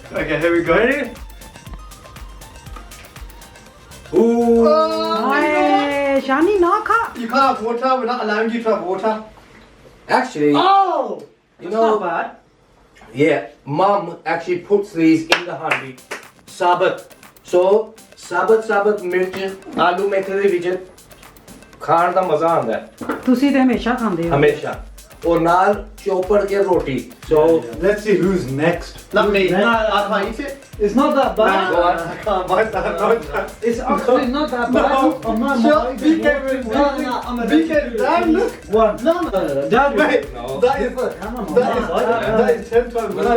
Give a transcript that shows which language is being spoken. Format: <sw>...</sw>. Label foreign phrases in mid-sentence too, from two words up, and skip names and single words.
<en>Okay, here we go. Ready? ooh.</en> <pa>Shani, na kha.</pa> <en>You can't have water. We're not allowing you to have water. Actually, Oh, you it's know, not bad. yeah, Mom actually puts these in the handi.</en> <pa>Sabat. So, ਸਾਬਤ ਮਿਰਚ, ਆਲੂ ਮੇਥੀ ਦੇ ਵਿੱਚ ਖਾਣ ਦਾ ਮਜ਼ਾ ਆਉਂਦਾ ਹੈ ਤੁਸੀਂ ਤੇ ਹਮੇਸ਼ਾ ਖਾਂਦੇ ਹੋ ਹਮੇਸ਼ਾ ਔਰ ਨਾਲ ਚੋਪੜ ਕੇ ਰੋਟੀ so</pa> <en>Let's see who's next. Not me. No, I can't eat it. It's not that bad. go on. I can't bite that. No chance. It's actually not that bad. I'm not Shut. I'm a BK. Dad, look. One. No. Dad, Wait. No. That is 10 times.</en>